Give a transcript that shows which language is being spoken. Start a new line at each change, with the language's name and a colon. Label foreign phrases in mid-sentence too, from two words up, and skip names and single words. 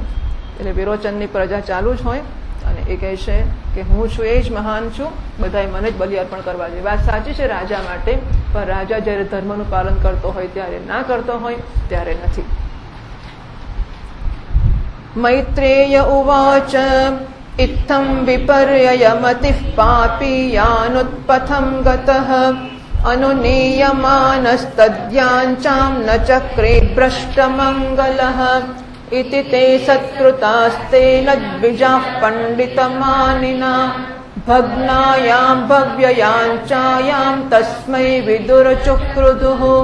Gujarati: એટલે વિરોચનની પ્રજા ચાલુ જ હોય અને એ કહે છે કે હું છું એ જ મહાન છું, બધાએ મને જ બલિ અર્પણ કરવા જોઈએ. વાત સાચી છે રાજા માટે, પણ રાજા જ્યારે ધર્મનું પાલન કરતો હોય ત્યારે ના કરતો હોય ત્યારે નથી.
Sanskrit: मैत्रेय उवाच इत्थं विपर्ययमतिः पापीयानुत्पथं गतः अनुनीयमानस्तद्याञ्चां न चक्रे भ्रष्टमङ्गलः इति ते सत्कृतास्तेन द्विजाः पण्डितमानिना भग्नायां भव्ययाञ्चायां तस्मै विदुरचुक्रुधुः